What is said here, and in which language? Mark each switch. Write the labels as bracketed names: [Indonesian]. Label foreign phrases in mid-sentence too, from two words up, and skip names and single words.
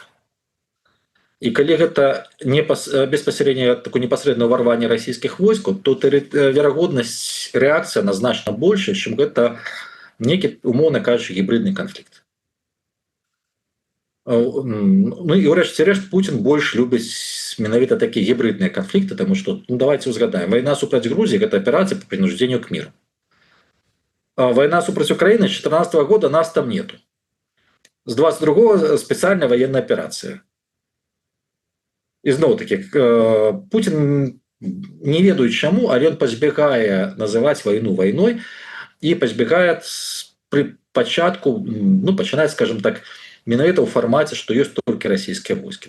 [Belarusian] І калі гэта беспасярэдна такое непасрэднае ўварванне расійскіх войскаў, то верагоднасць рэакцыя значна большая, чым гэта нейкі, умоўна кажучы, гібридны канфлікт. Ну і ўрэшце рэшт Путін больш любіць менавіта такія гібридныя канфлікты, таму што давайте узгадаем, вайна супраць Грузіі гэта аперацыя [Russian] по принуждению к миру. [Belarusian] Вайна супраць [Russian] Украины с 2014 года нас там нету. С 22-го специальная военная операция. [Belarusian] І зноў-таки Путін, не ведаю чаму, але ён пазбягае называць вайну вайной і пазбягае пры пачатку, пачынаць, [Russian] скажем так, [Belarusian] менавіта ў фармаце, што ёсць толькі расійскія войскі.